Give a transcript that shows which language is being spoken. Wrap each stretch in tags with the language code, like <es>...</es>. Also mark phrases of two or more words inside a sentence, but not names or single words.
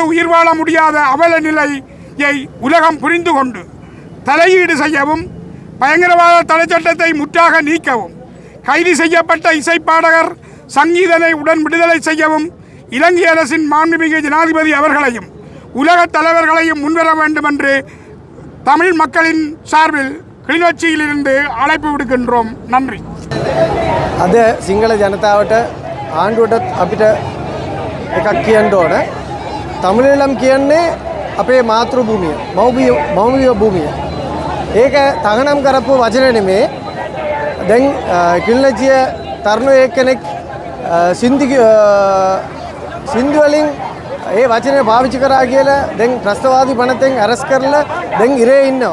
<ta>உயிர் வாழ முடியாத அவல நிலையை உலகம் புரிந்து கொண்டு தலையீடு செய்யவும் பயங்கரவாத தடை சட்டத்தை முற்றாக நீக்கவும் கைது செய்யப்பட்ட இசைப்பாடகர் சங்கீதனை உடன் விடுதலை செய்யவும் இலங்கை அரசின் மாண்புமிகு ஜனாதிபதி அவர்களையும் உலக தலைவர்களையும் முன்வர வேண்டும் என்று தமிழ் மக்களின் சார்பில் கிளிநொச்சியிலிருந்து அழைப்பு விடுக்கின்றோம். நன்றி.</ta> <si>අද සිංහල ජනතාවට ආණ්ඩුවටත් අපිට එකක් කියන්න ඕන. තමිළීලම් කියන්නේ අපේ මාතෘ භූමිය, මව්බිය භූමිය. ඒක තහනම් කරපු වචන නෙමේ. දැන් කිල්ලජිය තරුණ එක්කෙනෙක් සින්දු වලින් ඒ වචනේ පාවිච්චි කරා කියලා දැන් ත්‍රස්තවාදී පනතෙන් අරස් කරලා දැන් ඉරේ ඉන්නවා.</si>